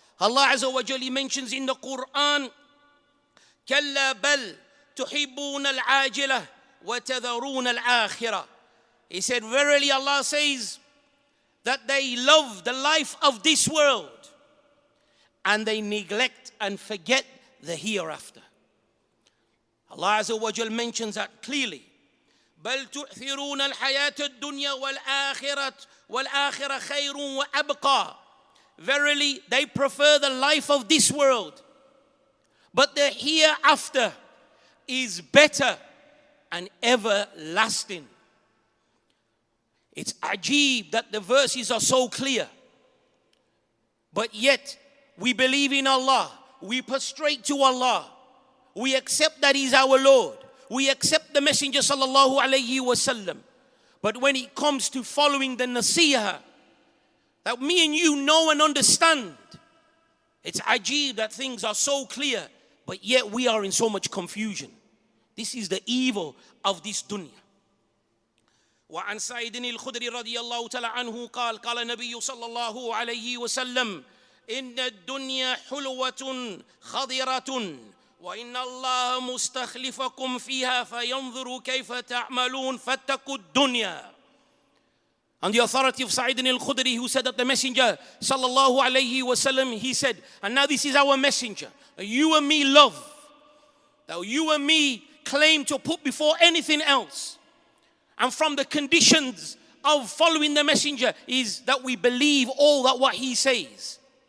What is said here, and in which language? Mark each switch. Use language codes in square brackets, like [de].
[en] Allah Azza wa Jalla mentions in the Quran, [ar] كَلَّا بَلْ تُحِبُّونَ الْعَاجِلَةِ وَتَذَرُونَ الْآخِرَةِ. [en] He said, verily Allah says that they love the life of this world and they neglect and forget the hereafter. Allah Azza wa Jalla mentions that clearly. [ar] بل تؤثرون الحياة الدنيا والآخرة خير وأبقى. [en] Verily, they prefer the life of this world, but the hereafter is better and everlasting. It's ajib that the verses are so clear, but yet we believe in Allah, we prostrate to Allah, we accept that He's our Lord, we accept the Messenger sallallahu alayhi wasallam. But when it comes to following the nasihah that me and you know and understand, it's ajib that things are so clear, but yet we are in so much confusion. This is the evil of this dunya. [ar] وعن سعيد الخدري رضي الله تعالى عنه قال قال النبي صلى الله عليه وسلم إن الدنيا حلوة خضرة وإن الله مستخلفكم فيها فينظر كيف تعملون فاتقوا الدنيا. [en] On the authority of Sa'id al-Khudri, who said that the Messenger sallallahu alayhi wasallam, he said, and now this is our messenger, you and me love, that you and me claim to put before anything else. And from the conditions of following the messenger is that we believe all that what he says.